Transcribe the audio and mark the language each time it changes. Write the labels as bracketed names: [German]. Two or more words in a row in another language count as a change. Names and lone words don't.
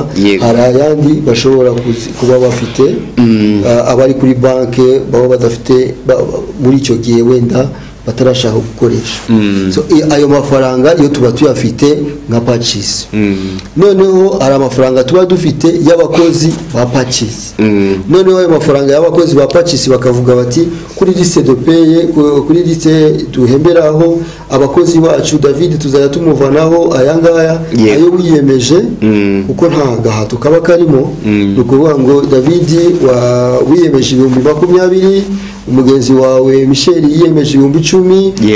[Kinyarwanda] Hari ayandi bashobora kuba bafite abari kuri banke baba badafite muri icyo gihe wenda batarashaka gukoresha. So ayo mafaranga yo tuba tuyafite nka Pachisi. Noneho hari amafaranga tuba dufite y'abakozi ba Pachisi. Noneho ayo mafaranga y'abakozi ba Pachisi bakavuga bati kuri [French] liste de paye, [Kinyarwanda] kuri liste tuhemberaho abakozi bacu David tuzajya tumuvanaho ayangaya ayo wiyemeje kuko nta gahato kaba karimo nukuvuga ngo David wiyemeje 2020 umugenzi wawe Michel yiyemeje 10,000